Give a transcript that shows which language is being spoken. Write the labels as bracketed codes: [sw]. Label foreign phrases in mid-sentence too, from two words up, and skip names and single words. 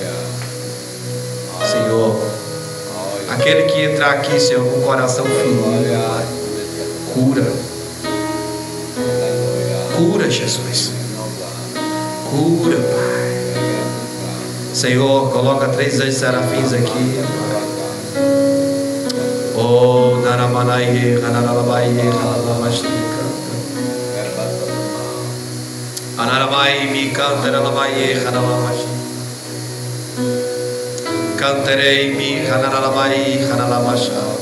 [pt] Senhor, aquele que entrar aqui, Senhor, com o coração ferido, Pai, cura, Jesus, cura, Pai. Senhor, coloca 3 anjos serafins aqui, Pai. Oh, Naramanai, Hanarabai, Hanaramastika, Anaramai, mi canta, Narabai, Hanaramastika. Canterei mi hanarabai hanaramasha.